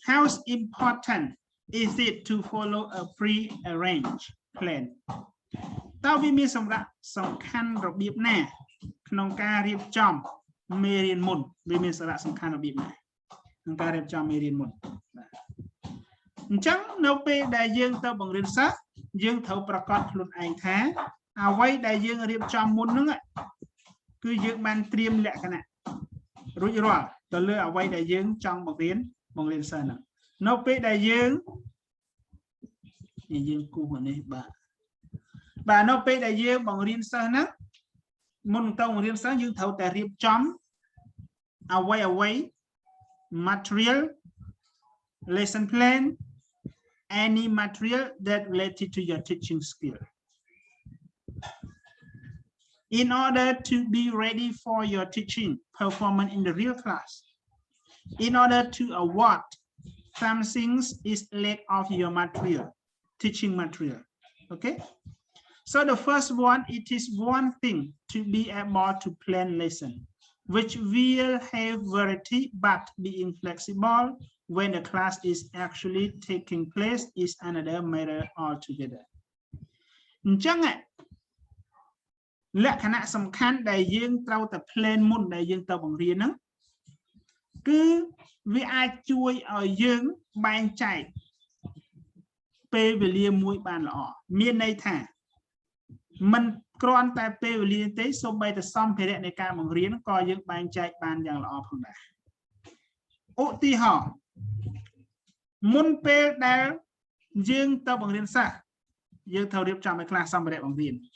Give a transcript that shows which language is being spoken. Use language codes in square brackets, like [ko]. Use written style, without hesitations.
[en] How important is it to follow a pre-arranged plan? [km] តើវាមានសម្រាប់សំខាន់របៀបណាក្នុងការរៀបចំមេរៀនមុនវាមានសារៈសំខាន់របៀបណាក្នុងការរៀបចំមេរៀនមុនបាទអញ្ចឹងនៅពេលដែលយើងទៅបង្រៀនសិស្សយើងត្រូវប្រកាសខ្លួនឯងថាអ្វីដែលយើងរៀបចំមុនហ្នឹងគឺយើងបានត្រៀមលក្ខណៈរួចរាល់ទៅលើអ្វីដែលយើងចង់បង្រៀនសិស្សហ្នឹងនៅពេលដែលយើង គូនេះបាទនៅពេលដែលយើងបង្រៀនសិស្សហ្នឹងមុនទៅបង្រៀនសិស្សយើងត្រូវតែរៀបចំអ្វី [en] material lesson plan any material that related to your teaching skill in order to be ready for your teaching performance in the real class. In order to avoid some things is lack of your material, teaching material. Okay. So the first one, it is one thing to be able to plan lesson, which will have variety, but being flexible when the class is actually taking place is another matter altogether. [km] លក្ខណៈសំខាន់ដែលយើងត្រូវតែ plan មុនដែលយើងទៅបង្រៀនហ្នឹងគឺវាអាចជួយឲ្យយើងបែងចែកពេលវេលាមួយបានល្អមានន័យថាមិនគ្រាន់តែពេលវេលាទេសូម្បីតែសម្ភារៈនៃការបង្រៀនក៏យើងបែងចែកបានយ៉ាងល្អផងដែរឧទាហរណ៍មុនពេលដែលយើងទៅបង្រៀនសិស្សយើងត្រូវរៀបចំឲ្យខ្លះសម្ភារៈបង្រៀន